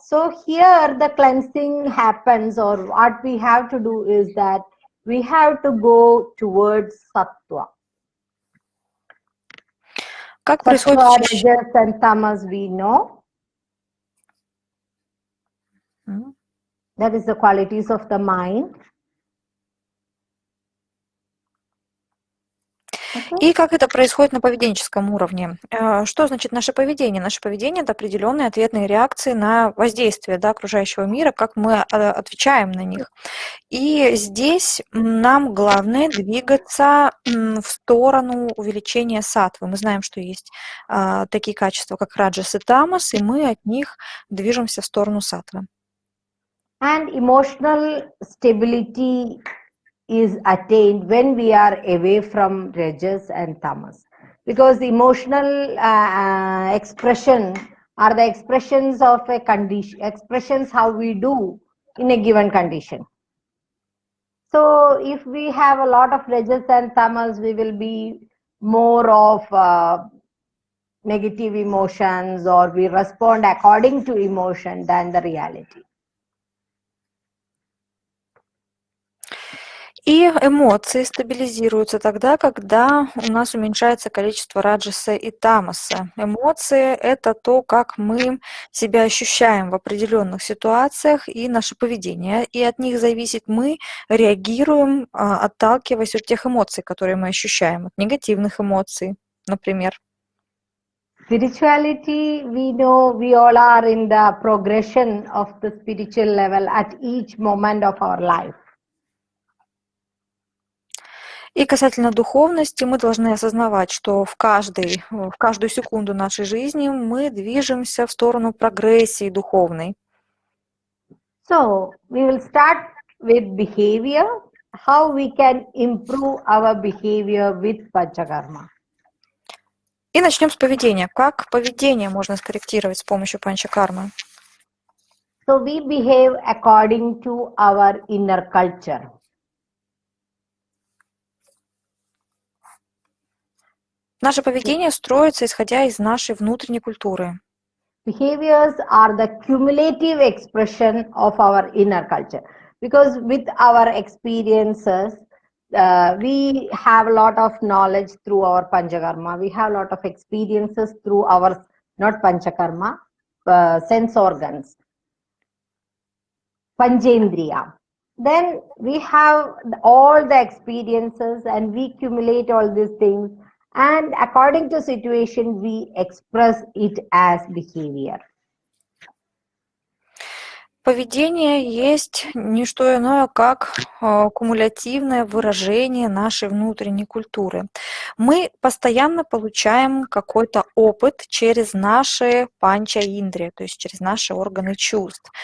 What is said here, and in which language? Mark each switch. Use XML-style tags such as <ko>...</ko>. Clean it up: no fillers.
<en>So here the cleansing happens, or what we have to do is that we have to go towards sattva.</en> <ru>Как</ru> <en>Sattva,</en> <ru>происходит</ru> <en>rajas and tamas we know. That is the qualities of the mind.</en> <ru>И как это происходит на поведенческом уровне? Что значит наше поведение? Наше поведение – это определенные ответные реакции на воздействие окружающего мира, как мы отвечаем на них. И здесь нам главное двигаться в сторону увеличения саттвы. Мы знаем, что есть такие качества, как раджас и тамас, и мы от них движемся в сторону саттвы.</ru> <en>And emotional stability is attained when we are away from rajas and tamas, because the emotional expression are the expressions of a condition, expressions how we do in a given condition. So if we have a lot of rajas and tamas, we will be more of negative emotions, or we respond according to emotion than the reality.</en> <ru>И эмоции стабилизируются тогда, когда у нас уменьшается количество раджаса и тамаса. Эмоции — это то, как мы себя ощущаем в определенных ситуациях и наше поведение. И от них зависит, мы реагируем, отталкиваясь от тех эмоций, которые мы ощущаем, от негативных эмоций, например.</ru> <en>Spirituality, we know we all are in the progression of the spiritual level at each moment of our life.</en> <ru>И касательно духовности, мы должны осознавать, что в каждую секунду нашей жизни мы движемся в сторону прогрессии духовной.</ru> <en>So, we will start with behavior, how we can improve our behavior with Panchakarma.</en> <ru>И начнем с поведения. Как поведение можно скорректировать с помощью панчакармы?</ru> <en>So, we behave according to our inner culture.</en> <ru>Наше поведение строится, исходя из нашей внутренней культуры.</ru> <en>Behaviors are the cumulative expression of our inner culture, because with our experiences, we have a lot of knowledge through our Panchakarma. We have a lot of experiences through our, not Panchakarma, sense organs, Panchendriya. Then we have all the experiences and we accumulate all these things, and according to situation, we express it as behavior.</en> <ru>Поведение есть не что иное, как кумулятивное выражение нашей внутренней культуры. Мы постоянно получаем какой-то опыт через наши панча-индрия, то есть через наши органы чувств.</ru>